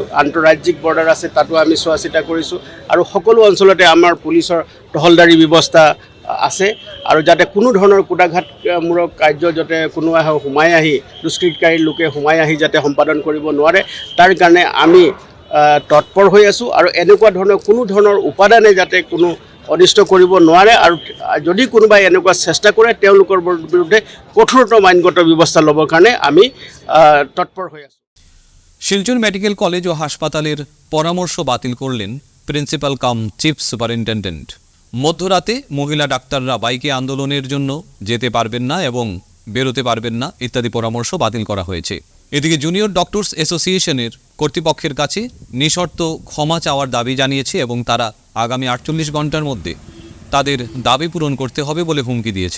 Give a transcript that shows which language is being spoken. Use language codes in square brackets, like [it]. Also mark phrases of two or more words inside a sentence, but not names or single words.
[as] আন্তঃৰাজ্যিক বৰ্ডাৰ আছে, তাতো আমি চোৱা চিতা কৰিছোঁ। আৰু সকলো অঞ্চলতে আমাৰ পুলিচৰ টহলদাৰী ব্যৱস্থা আছে আৰু যাতে কোনো ধৰণৰ কুটাঘাতমূলক কাৰ্য যাতে কোনো সোমাই আহি দুষ্কৃতকাৰী লোকে সোমাই আহি যাতে সম্পাদন কৰিব নোৱাৰে, তাৰ কাৰণে আমি তৎপৰ হৈ আছোঁ। আৰু এনেকুৱা ধৰণৰ কোনো ধৰণৰ উপাদানে যাতে কোনো অনিষ্ট কৰিব নোৱাৰে আৰু যদি কোনোবাই এনেকুৱা চেষ্টা কৰে তেওঁলোকৰ বিৰুদ্ধে কঠোৰতম আইনগত ব্যৱস্থা ল'বৰ কাৰণে আমি তৎপৰ হৈ আছোঁ। [bn] শিলচর মেডিকেল কলেজ ও হাসপাতালের পরামর্শ বাতিল করলেন [en] principal cum chief superintendent. [bn] মধ্যরাতে মহিলা ডাক্তাররা বাইকে আন্দোলনের জন্য যেতে পারবেন না এবং বেরোতে পারবেন না ইত্যাদি পরামর্শ বাতিল করা হয়েছে। এদিকে জুনিয়র ডক্টরস অ্যাসোসিয়েশনের কর্তৃপক্ষের কাছে নিঃশর্ত ক্ষমা চাওয়ার দাবি জানিয়েছে এবং তারা আগামী ৪৮ ঘন্টার মধ্যে তাদের দাবি পূরণ করতে হবে বলে হুমকি দিয়েছে।